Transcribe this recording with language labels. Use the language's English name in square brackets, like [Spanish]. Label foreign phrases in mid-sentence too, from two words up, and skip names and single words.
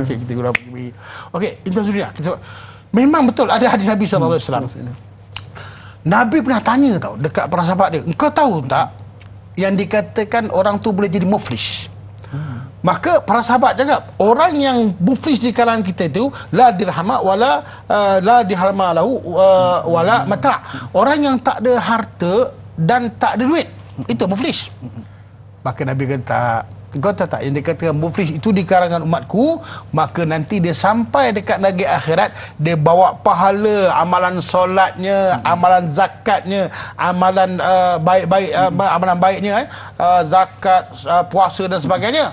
[Malay] Okey, kita gurau pagi. Okey, kita zurilah. Memang betul ada hadis Nabi [Arabic] صلى الله عليه وسلم. [Malay] Nabi pernah tanya tau dekat para sahabat dia, "Engkau tahu tak yang dikatakan orang tu boleh jadi muflis?" Maka para sahabat cakap, orang yang muflis di kalangan kita itu [Arabic] لا درهما ولا لا درهما له ولا متاع'. [Malay] Orang yang tak ada harta dan tak ada duit, itu muflis. Maka Nabi kata, kau tahu tak yang dikatakan muflis itu di kalangan umatku, maka nanti dia sampai dekat negeri akhirat, dia bawa pahala amalan solatnya, amalan zakatnya, amalan baik-baik, amalan baiknya, zakat, puasa dan sebagainya.